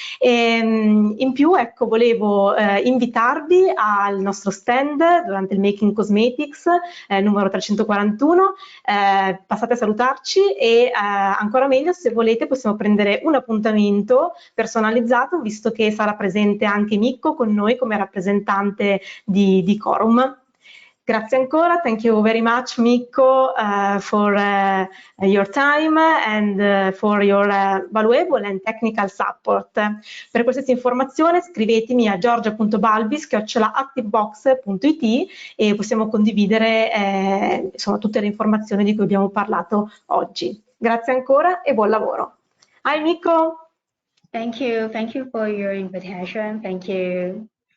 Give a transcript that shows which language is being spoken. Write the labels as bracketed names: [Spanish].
[Italian] E, in più, ecco, volevo invitarvi al nostro stand durante il Making Cosmetics numero 341. Passate a salutarci e ancora meglio, se volete, possiamo prendere un appuntamento personalizzato, visto che sarà presente anche Mikko con noi come rappresentante di Corum. Grazie ancora, [English] thank you very much Mikko for your time and for your valuable and technical support. [Italian] Per qualsiasi informazione scrivetemi a giorgia.balbis@activebox.it e possiamo condividere insomma, tutte le informazioni di cui abbiamo parlato oggi. Grazie ancora e buon lavoro. [English] Hi Mikko! Thank you for your invitation. Thank you.